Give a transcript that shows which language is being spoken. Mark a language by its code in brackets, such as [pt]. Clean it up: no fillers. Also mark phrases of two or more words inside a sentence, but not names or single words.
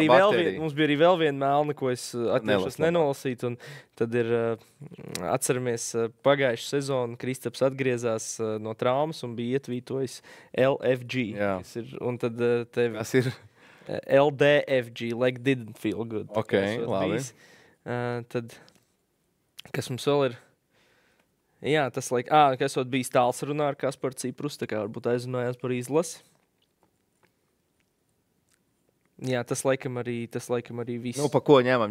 [lv] mums bija arī vēl viena melna, ko es atļaušos nenolasīt, un tad ir, atceramies, pagājušu sezonu Kristaps atgriezās no traumas un bija ietvītojis LFG. Un tad tev... Kas ir? LDFG, [en] like didn't feel good. [lv] Ok, labi. Tad, kas mums vēl ir? Jā, tas kas bijis tāls runā ar Kasparu Ciprus, tā kā varbūt aizrunājās par izlasi. Jā, tas laikam arī viss. Nu, pa ko ņemam?